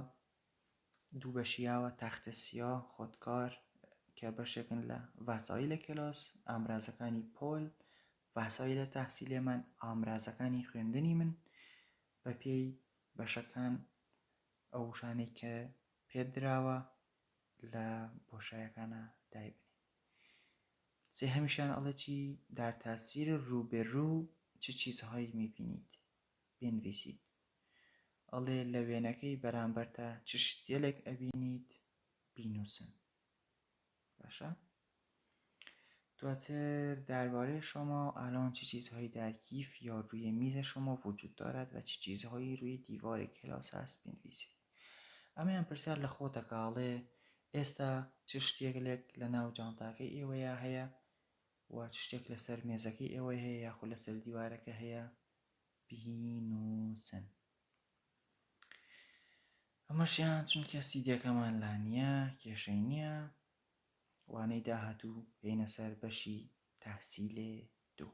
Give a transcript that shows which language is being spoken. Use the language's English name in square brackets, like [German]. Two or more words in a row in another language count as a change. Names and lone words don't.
[Central Kurdish] دوو بەشیاوە، تەختە سیا، خۆدکار، کە بەشێکن لە ڤاسایلە کلاس، ئامرازەکانی پۆل، [Persian] ڤاسایلە تەحسیلێ من، [Central Kurdish] ئامرازەکانی خوێندنی من، بە پێی بەشەکان ئەو وشانەی کە پێت دراوە لە بۆشایەکانە دایبنێ. سێهەمیشیان ئەڵێ چی؟ [Persian] در تصویر روبرو چه چیزهایی میبینید؟ بنویسید. [Central Kurdish] ئەڵێ لە وێنەکەی بەرامبەرتە چ شتێلێک ئەبینیت؟ بینووسن. باشە؟ [Persian] دواتر درباره شما الان چه چیزهایی در کیف یا روی میز شما وجود دارد و چه چیزهایی روی دیوار کلاس هست بنویسید. [Central Kurdish] ئەمەیان پرسیار لە خۆتەکە ئەڵێ ئێستا چ شتێک لە ناو جانتاکەی ئێوەیە هەیە و چ شتێک لەسەر مێزەکەی ئێوە هەیە یاخود لەسەر دیوارەکە هەیە؟ بینووسن. ئەمەشیان چونکە سیدیەکەمان لا نییە، کێشەی نییە، وانەی داهاتوو بینە سەر بەشی تەحسیلێ 2.